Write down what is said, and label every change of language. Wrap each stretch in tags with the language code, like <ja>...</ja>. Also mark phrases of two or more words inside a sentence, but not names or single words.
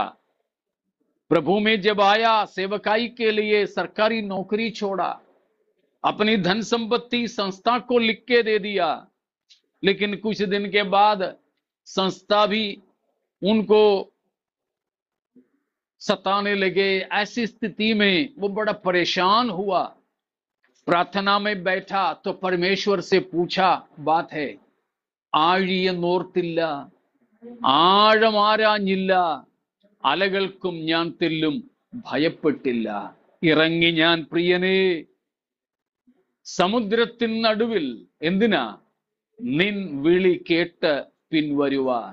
<hi>प्रभु में जब आया, सेवकाई के लिए सरकारी नौकरी छोड़ा, अपनी धन संपत्ति संस्था को लिख के दे दिया, लेकिन कुछ दिन के बाद संस्था भी उनको सताने लगे। ऐसी स्थिति में वो बड़ा परेशान हुआ। प्रार्थना में बैठा तो परमेश्वर से पूछा, बात है</hi> <ml>ആഴിയെ നോർത്തില്ല, ആഴമാരാഞ്ഞില്ല, അലകൾക്കും ഞാൻ തെല്ലും ഭയപ്പെട്ടില്ല, ഇറങ്ങി ഞാൻ പ്രിയനേ സമുദ്രത്തിൻ നടുവിൽ, എന്തിനാ നിൻ വിളി കേട്ട് പിൻവരുവാൻ।</ml>